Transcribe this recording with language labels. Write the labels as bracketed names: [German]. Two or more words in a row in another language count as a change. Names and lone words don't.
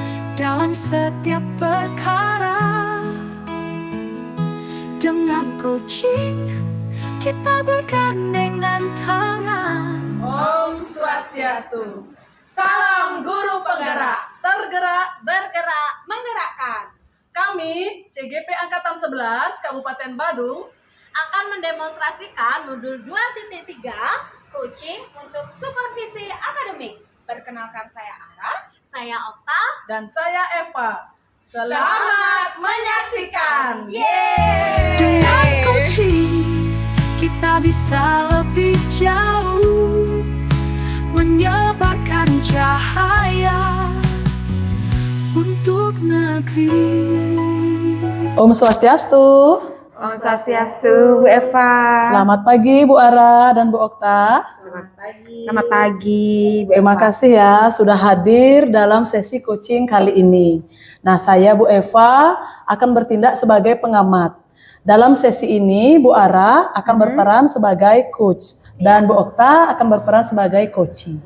[Indonesian] dalam setiap perkara. Dengan coaching kita bergandengan tangan. Om Swastiastu. Salam guru penggerak, tergerak, bergerak, menggerakkan. Kami CGP Angkatan 11 Kabupaten Badung akan mendemonstrasikan modul 2.3 coaching untuk supervisi akademik. Perkenalkan, saya Ara, saya Okta, dan saya Eva. Selamat menyaksikan. Dengan coaching kita bisa lebih jauh menyebarkan cahaya untuk negeri. Om Swastiastu. Om Swastiastu, Bu Eva. Selamat pagi Bu Ara dan Bu Okta. Selamat pagi, Bu Eva. Terima kasih ya sudah hadir dalam sesi coaching kali ini. Nah, saya Bu Eva akan bertindak sebagai pengamat. Dalam sesi ini Bu Ara akan berperan sebagai coach dan Bu Okta akan berperan sebagai coaching.